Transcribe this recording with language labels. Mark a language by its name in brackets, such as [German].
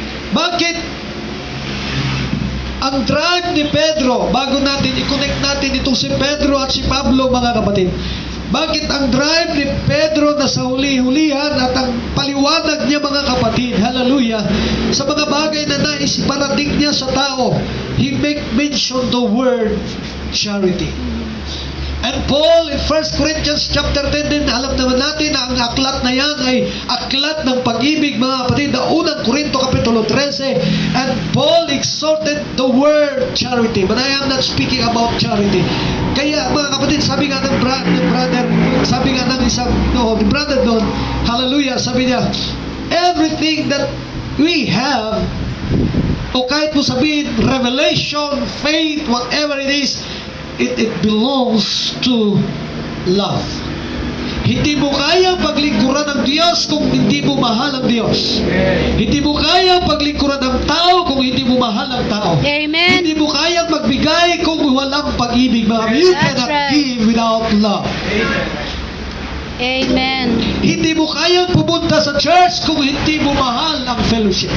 [Filipino] Bakit ang drive ni Pedro, bago natin i-connect natin itong si Pedro at si Pablo, mga kapatid, bakit ang drive ni Pedro na sa huli-hulihan at ang paliwanag niya, mga kapatid, hallelujah, sa mga bagay na nais iparating niya sa tao, [English] he make mention the word charity. [Filipino] And Paul in 1 Corinthians chapter 10 din, alam naman natin na ang aklat na yan ay aklat ng pag-ibig, mga kapatid, na unang Korinto kapitulo 13. [English] And Paul exhorted the word charity, but I am not speaking about charity. [Filipino] Kaya, mga kapatid, sabi nga ng brother, sabi nga ng isang, ni brother doon, hallelujah, sabi niya, [English] everything that we have, [Filipino] o kahit mo sabihin, revelation, faith, [English] whatever it is, it belongs to love. [Filipino] Hindi mo kaya paglingkuran ng Diyos kung hindi mo mahal ang Diyos. Hindi mo kaya paglingkuran ng tao kung hindi mo mahal ang tao. [English] Amen. [Filipino] Hindi mo kaya magbigay kung walang pag-ibig. [English] You cannot give without love. Amen. [Filipino] Hindi mo kaya pumunta sa church kung hindi mo mahal ang fellowship.